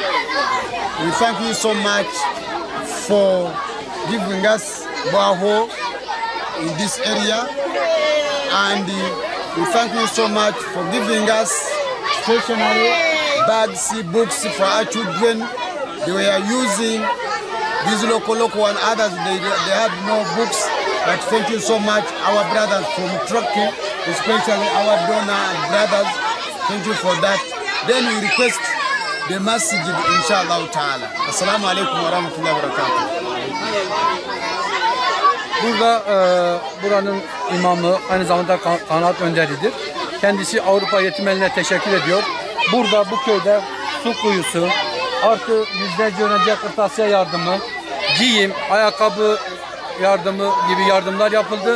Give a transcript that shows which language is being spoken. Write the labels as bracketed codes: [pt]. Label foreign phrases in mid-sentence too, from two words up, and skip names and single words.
[en] We thank you so much for giving us Baho in this area, and we thank you so much for giving us stationery, bags, books for our children. They were using these local and others, they had no books. But thank you so much, our brothers from Turkey, especially our donor brothers. Thank you for that. Then we request the masjid, [ar] إن شاء الله تعالى. السلام عليكم ورحمة الله وبركاته. [tr] Burada buranın imamı aynı zamanda kanaat önderidir. Kendisi Avrupa Yetim Eline teşekkür ediyor. Burada bu köyde su kuyusu, artı yüzlerce öğrenciye kırtasiye yardımı, giyim, ayakkabı yardımı gibi yardımlar yapıldı.